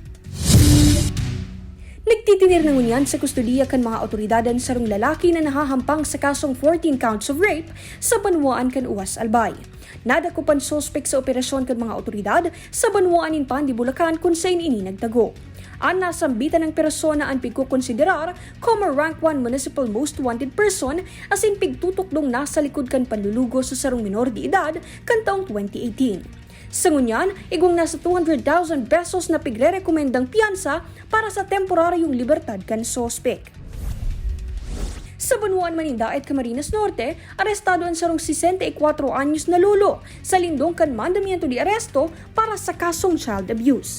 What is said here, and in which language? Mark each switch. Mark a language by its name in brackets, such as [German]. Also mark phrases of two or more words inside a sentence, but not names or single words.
[Bikol] Nagtitinir ng unyan sa kustodiya kan mga otoridadan sa rong lalaki na nahahampang sa kasong [English] 14 counts of rape [Bikol] sa banwaan kan Owas, Albay. Nadakupan suspek sa operasyon kan mga otoridad sa banwaan in Pandi, Bulacan kung saan ini nagtago. Ang nasambitan ng persona ang pigkukonsiderar como [English] rank 1 municipal most wanted person [Bikol] as in pigtutukdong nasa likod kan panlulugos sa sarong [Spanish] minor de edad [Bikol] kan taong 2018. Sa ngunyan, igwang nasa 200,000 pesos na pigre-rekomendang piyansa para sa temporaryong libertad kan sospek. Sa Banwaan, Manindaet, Camarines Norte, arestado ang sarong 64 anyos na lolo sa lindong kan [Spanish] mandamiento de aresto [Bikol] para sa kasong [English] child abuse.